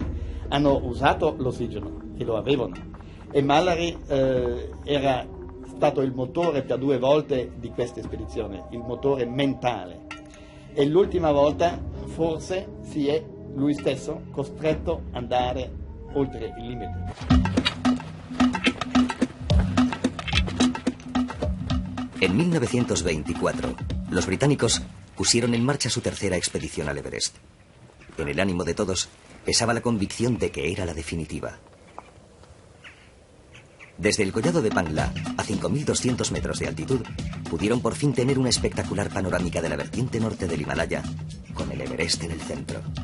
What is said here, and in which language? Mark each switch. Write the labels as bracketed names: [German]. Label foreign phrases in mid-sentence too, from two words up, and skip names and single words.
[Italian] Hanno usato l'ossigeno e lo avevano, e Mallory era stato il motore per 2 volte di questa spedizione, il motore mentale, e l'ultima volta forse si è lui stesso costretto ad andare oltre il limite. [Spanish] En 1924, los británicos pusieron en marcha su tercera expedición al Everest. En el ánimo de todos pesaba la convicción de que era la definitiva. Desde el collado de Pangla, a 5.200 metros de altitud, pudieron por fin tener una espectacular panorámica de la vertiente norte del Himalaya, con el Everest en el centro.